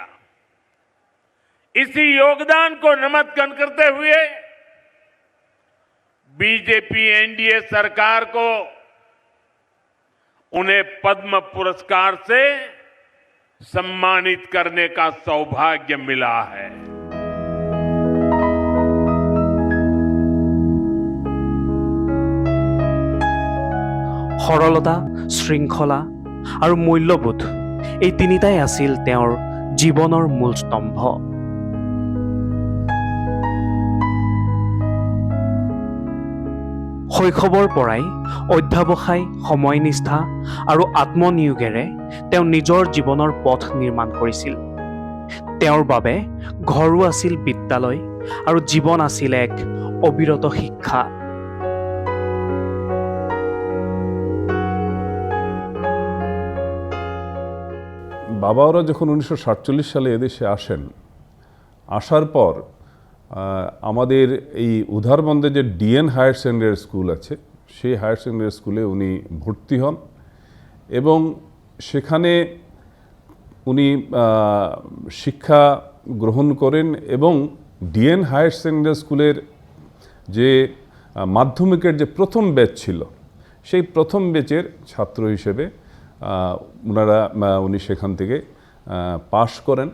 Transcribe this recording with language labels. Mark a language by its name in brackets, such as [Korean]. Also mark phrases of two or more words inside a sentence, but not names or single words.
[Hindi] इसी योगदान को नमन करते हुए बीजेपी एनडीए सरकार को उन्हें पद्म पुरस्कार से सम्मानित करने का सौभाग्य मिला है। [Assamese] সৰলতা, শৃংখলা আৰু মূল্যবোধ এই তিনিটাই আছিল তেওঁৰ জীৱনৰ মূল স্তম্ভ। শৈশৱৰ পৰাই অধ্যাৱসায়, সময়নিষ্ঠা আৰু আত্মনিয়োগেৰে তেওঁ নিজৰ জীৱনৰ পথ নিৰ্মাণ কৰিছিল। তেওঁৰ বাবে ঘৰো আছিল বিদ্যালয় আৰু জীৱন আছিল এক অবিৰত শিক্ষা। [Bangla] বাবারা যখন 1947 সালে এদেশে আসেন, আসার পর আমাদের এই উধারবন্দে যে ডিএন হায়ার সেকেন্ডারি স্কুল আছে, সেই হায়ার সেকেন্ডারি স্কুলে উনি ভর্তি হন এবং সেখানে উনি শিক্ষা গ্রহণ করেন এবং ডিএন হায়ার সেকেন্ডারি স্কুলের যে মাধ্যমিকের যে প্রথম ব্যাচ ছিল, সেই প্রথম ব্যাচের ছাত্র হিসেবে উনি সেখান থেকে পাশ করেন।